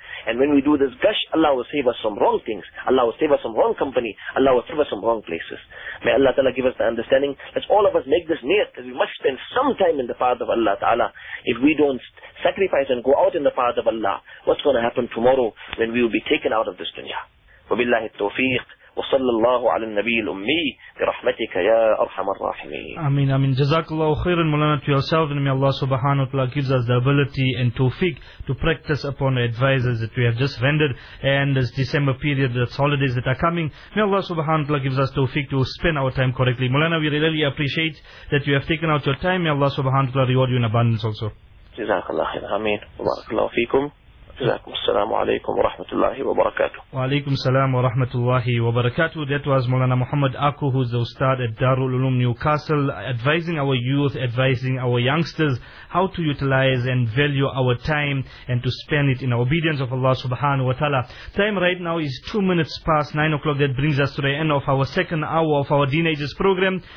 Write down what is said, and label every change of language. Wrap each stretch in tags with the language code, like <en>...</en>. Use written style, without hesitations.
<en>And when we do this gush, Allah will save us from wrong things. Allah will save us from wrong company. Allah will save us from wrong places. May Allah Ta'ala give us the understanding. Let's all of us make this niyat that we must spend some time in the path of Allah Ta'ala. If we don't sacrifice and go out in the path of Allah, what's going to happen tomorrow when we will be taken out of this dunya?</en> <ar>Wa billahi at-tawfiq. وصلى الله على النبي الأمي برحمتك يا أرحم الراحمين. آمين آمين. جزاك الله خيرا مولانا</ar> <en>to yourself and may Allah subhanahu wa ta'ala gives us the ability and tawfiq to practice upon the advices that we have just rendered, and this December period, the holidays that are coming, may Allah subhanahu wa ta'ala gives us tawfiq to spend our time correctly. Mulana, we really appreciate that you have taken out your time. May Allah subhanahu wa ta'ala reward you in abundance also.</en> <ar>جزاك الله خيرا. آمين. بارك الله فيكم. جزاك الله خيرا. Jazakum assalamu alaykum wa rahmatullahi wa barakatuh. Wa alaykum assalam wa rahmatullahi wa barakatuh.</ar> <en>That was Maulana Muhammad Aku, who's the Ustad at Darul Ulum Newcastle, advising our youth, advising our youngsters how to utilize and value our time and to spend it in obedience of Allah subhanahu wa ta'ala. Time right now is 2 minutes past 9 o'clock. That brings us to the end of our second hour of our Deenagers program.</en>